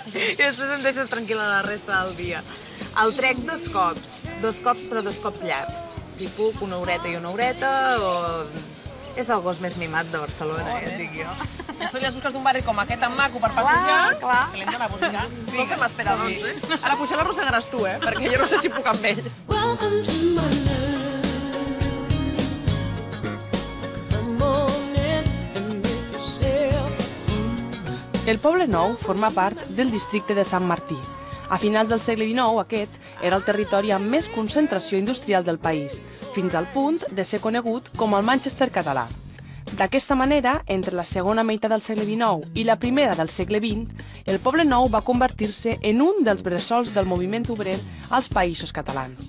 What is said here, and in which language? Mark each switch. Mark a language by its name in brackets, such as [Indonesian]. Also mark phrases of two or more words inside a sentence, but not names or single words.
[Catalan] I després em deixes tranquil·la la resta del dia. El trec 2 cops, però 2 cops llargs. Si puc, una horeta i una horeta, o... És el gos més mimat de Barcelona, ja et dic jo. I això li has buscat un barri com aquest tan maco per passejar, clar. que l'hem d'anar a buscar. No fem esperar, doncs, Ara potser l'arrossegaràs tu, perquè jo no sé si puc amb ell. [English] Welcome to my love. Come on in and make yourself. [Catalan] El Poble Nou forma part del districte de Sant Martí. A finals del segle XIX, aquest era el territori amb més concentració industrial del país, fins al punt de ser conegut com el Manchester català. D'aquesta manera, entre la segona meitat del segle XIX i la primera del segle XX, el Poble Nou va convertir-se en un dels bressols del moviment obrer als Països Catalans.